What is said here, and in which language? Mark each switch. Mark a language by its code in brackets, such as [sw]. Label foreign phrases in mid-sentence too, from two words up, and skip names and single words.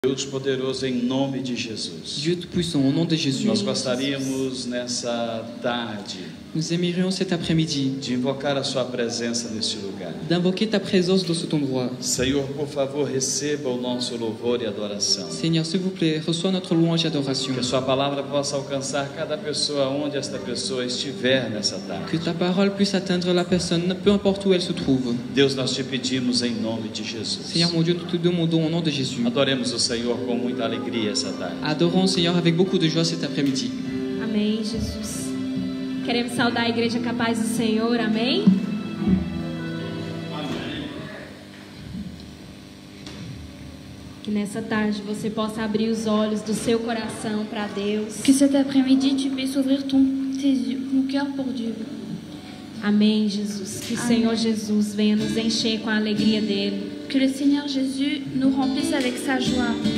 [pt] Deus poderoso, em nome de Jesus. [fr] Dieu Tout-Puissant, au nom de Jésus, [pt] Nós gostaríamos nessa tarde [fr] nous aimerions cet après-midi [pt] de invocar a sua presença neste lugar. [fr] d'invoquer ta présence dans cet endroit. [pt] Senhor, por favor, receba o nosso louvor e adoração. [fr] Seigneur, s'il vous plaît, reçois notre louange et adoration. [pt] Que a sua palavra possa alcançar cada pessoa onde esta pessoa estiver nessa tarde. [fr] Que ta parole puisse atteindre la personne, peu importe où elle se trouve. [pt] Deus, nós te pedimos em nome de Jesus. [fr] Seigneur mon Dieu, nous te demandons au nom de Jésus. [pt] Adoremos o Senhor com muita alegria essa tarde. [fr] Adorons Seigneur avec beaucoup de joie cet après-midi. [pt] Amém, Jesus. Queremos saudar a igreja com a paz do Senhor, amém? Que nessa tarde você possa abrir os olhos do seu coração para Deus. [fr] Que cet après-midi, tu puisses ouvrir ton cœur pour Dieu. [pt] Amém, Jesus. Que o Senhor Jesus venha nos encher com a alegria dele. [fr] Que le Seigneur Jésus nous remplisse avec sa joie.